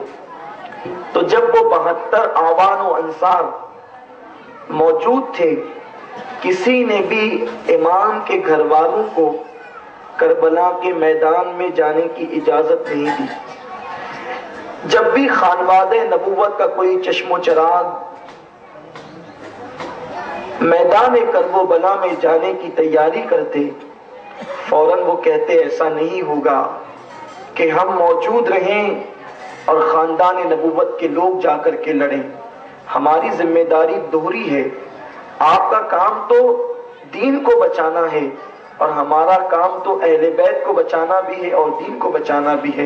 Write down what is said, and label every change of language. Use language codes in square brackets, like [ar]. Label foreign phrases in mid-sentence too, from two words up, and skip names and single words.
[ur] تو جب وہ 72 آوان و انصار موجود تھے، کسی نے بھی امام کے گھر والوں کو کربلا کے میدان میں جانے کی اجازت نہیں دی۔ جب بھی خانوادہ نبوت کا کوئی چشم و چراغ میدان کرب و بلا میں جانے کی تیاری کرتے، فوراً وہ کہتے ایسا نہیں ہوگا کہ ہم موجود رہیں اور خاندان نبوت کے لوگ جا کر کے لڑیں۔ ہماری ذمہ داری دوہری ہے، آپ کا کام تو دین کو بچانا ہے، اور ہمارا کام تو اہل بیت کو بچانا بھی ہے اور دین کو بچانا بھی ہے۔